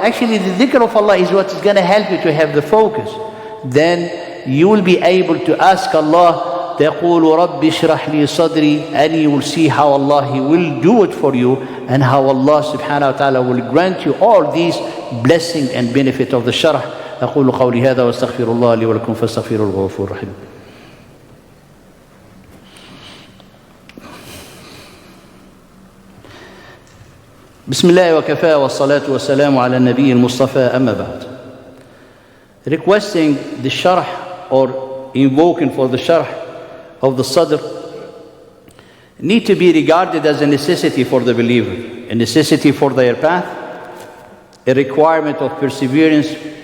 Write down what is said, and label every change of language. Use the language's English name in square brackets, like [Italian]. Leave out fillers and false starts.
[English] Actually, the dhikr of Allah is what is going to help you to have the focus. Then you will be able to ask Allah, [Arabic] تقول رب اشرح لي صدري, [English] and you will see how Allah, He will do it for you, and how Allah subhanahu wa ta'ala will grant you all these blessings and benefit of the Sharh. [Arabic] أقول قولي هذا واستغفر الله لي ولكم فاستغفروه الغفور الرحيم. بسم الله وكفى والصلاة والسلام على النبي المصطفى أما بعد. [English] Requesting the Sharh or invoking for the Sharh of the Sadr need to be regarded as a necessity for the believer, a necessity for their path, a requirement of perseverance,